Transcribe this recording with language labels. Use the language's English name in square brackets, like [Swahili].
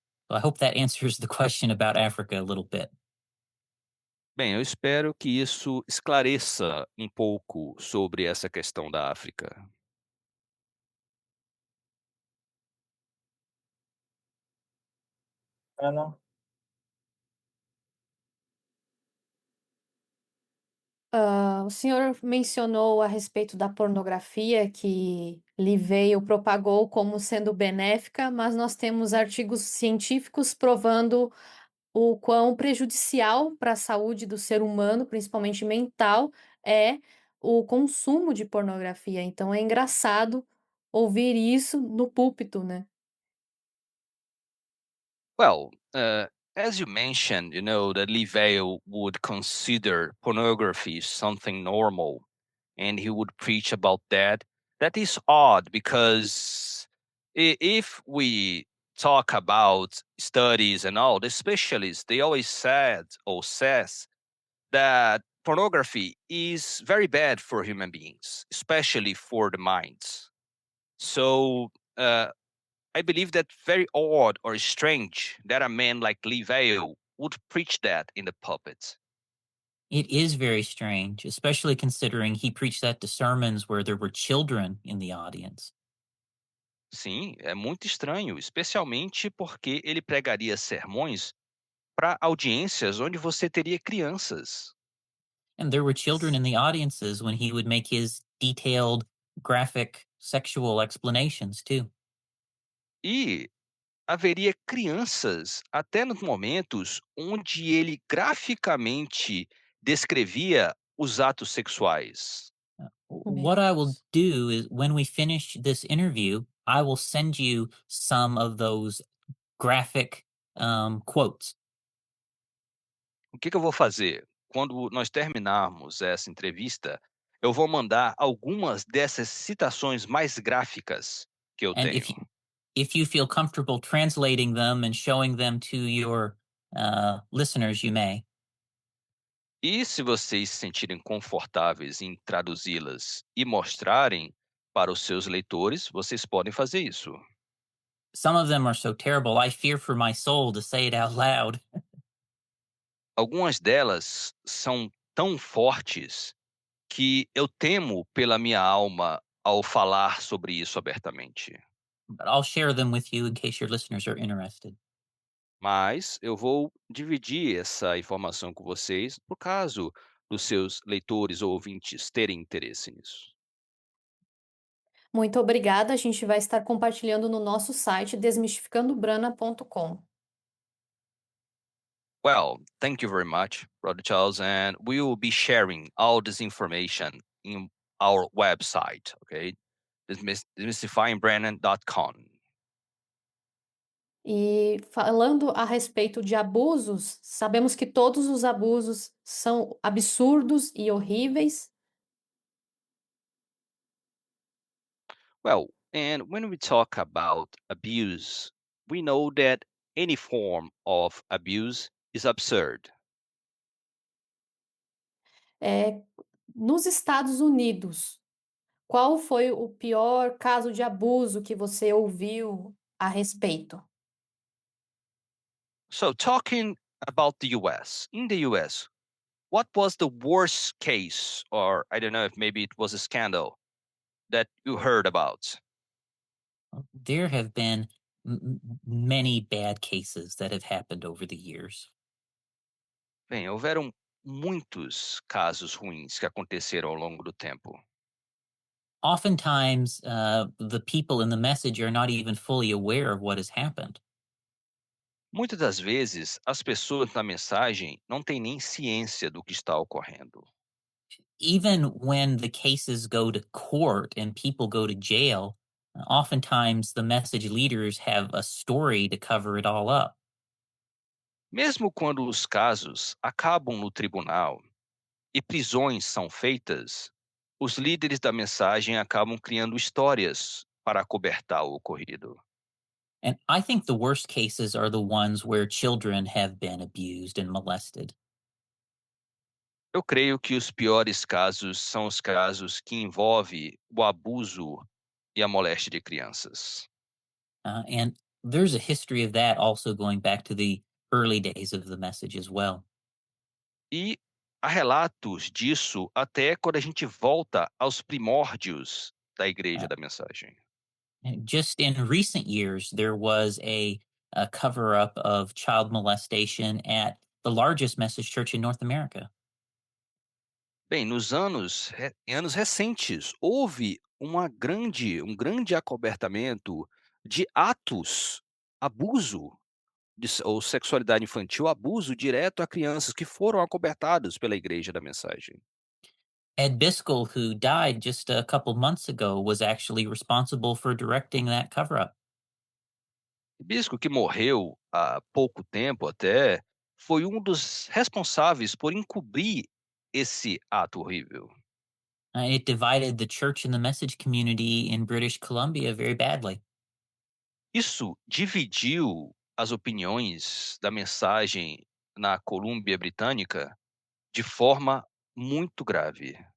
[English] So I hope that answers the question about Africa a little bit. [Portuguese] Bem, eu espero que isso esclareça um pouco sobre essa questão da África. Ana? O senhor mencionou a respeito da pornografia que Liveo propagou como sendo benéfica, mas nós temos artigos científicos provando o quão prejudicial para a saúde do ser humano, principalmente mental, é o consumo de pornografia. Então é engraçado ouvir isso no púlpito, né? [English] Well, as you mentioned, that Liveo would consider pornography something normal, and he would preach about that. That is odd because if we talk about studies and all, the specialists they always said or says that pornography is very bad for human beings, especially for the minds. So I believe that very odd or strange that a man like Liveo would preach that in the pulpit. It is very strange, especially considering he preached that to sermons where there were children in the audience. [Portuguese] Sim, é muito estranho, especialmente porque ele pregaria sermões para audiências onde você teria crianças. [English] And there were children in the audiences when he would make his detailed, graphic sexual explanations, too. [Portuguese] E haveria crianças até nos momentos onde ele graficamente descrevia os atos sexuais. [English] What [Portuguese] Meu [English] I will [Portuguese] Deus. [English] do is when we finish this interview, I will send you some of those graphic quotes. [Portuguese] O que eu vou fazer? Quando nós terminarmos essa entrevista, eu vou mandar algumas dessas citações mais gráficas que eu [English] And [Portuguese] tenho. [English] if you feel comfortable translating them and showing them to your listeners, you may. [Portuguese] E se vocês se sentirem confortáveis em traduzi-las e mostrarem para os seus leitores, vocês podem fazer isso. [English] Some of them are so terrible, I fear for my soul to say it out loud. [Portuguese] Algumas delas são tão fortes que eu temo pela minha alma ao falar sobre isso abertamente. [English] But I'll share them with you in case your listeners are interested. [Portuguese] Mas eu vou dividir essa informação com vocês, por caso dos seus leitores ou ouvintes terem interesse nisso. Muito obrigada. A gente vai estar compartilhando no nosso site desmistificandobrana.com. [English] Well, thank you very much, Brother Charles, and we will be sharing all this information in our website, okay? Demystifyingbrandon.com. [Portuguese] E falando a respeito de abusos, sabemos que todos os abusos são absurdos e horríveis. [English] Well, and when we talk about abuse, we know that any form of abuse is absurd. [Portuguese] Nos Estados Unidos, qual foi o pior caso de abuso que você ouviu a respeito? [English] So, talking about the US, in the US, what was the worst case, or I don't know if maybe it was a scandal that you heard about? There have been many bad cases that have happened over the years. [Portuguese] Bem, houveram muitos casos ruins que aconteceram ao longo do tempo. [English] Oftentimes, the people in the message are not even fully aware of what has happened. [Portuguese] Muitas das vezes, as pessoas na mensagem não têm nem ciência do que está ocorrendo. [English] Even when the cases go to court and people go to jail, oftentimes the message leaders have a story to cover it all up. [Portuguese] Mesmo quando os casos acabam no tribunal e prisões são feitas, os líderes da mensagem acabam criando histórias para acobertar o ocorrido. [English] And I think the worst cases are the ones where children have been abused and molested. [Portuguese] Eu creio que os piores casos são os casos que envolvem o abuso e a moléstia de crianças. [English] And there's a history of that also going back to the early days of the message as well. [Portuguese] E há relatos disso até quando a gente volta aos primórdios da igreja Uh, da mensagem. [English] and just in recent years, there was a cover up of child molestation at the largest message church in North America. [Portuguese] Bem, em anos recentes, houve um grande acobertamento de atos, abuso ou sexualidade infantil, abuso direto a crianças que foram acobertados pela igreja da mensagem. [English] Ed Biscoe, who died just a couple months ago, was actually responsible for directing that cover up. [Portuguese] O bispo que morreu há pouco tempo até foi um dos responsáveis por encobrir esse ato horrível. [English] It divided the church and the message community in British Columbia very badly. [Portuguese] Isso dividiu as opiniões da mensagem na Colômbia Britânica de forma muito grave.